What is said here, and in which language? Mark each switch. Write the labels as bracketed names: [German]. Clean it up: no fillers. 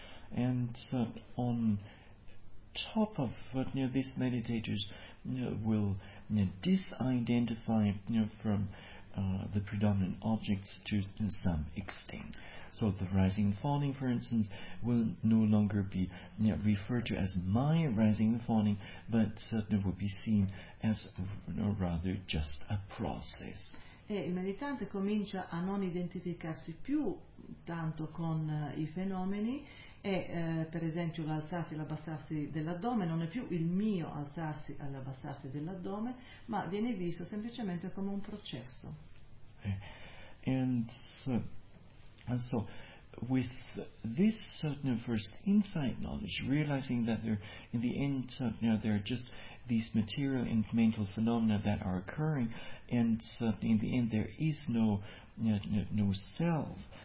[English] And on top of what these meditators will disidentify from the predominant objects to some extent. So the rising and falling, for instance, will no longer be referred to as my rising and falling, but certainly will be seen as rather just a process. [Italian] E il meditante comincia a non identificarsi più tanto con i fenomeni e per esempio l'alzarsi e l'abbassarsi dell'addome non è più il mio alzarsi e l'abbassarsi dell'addome, ma viene visto semplicemente come un processo. [English] And so, with this certain first insight knowledge, realizing that there, in the end, there are just these material and mental phenomena that are occurring, and in the end, there is no self.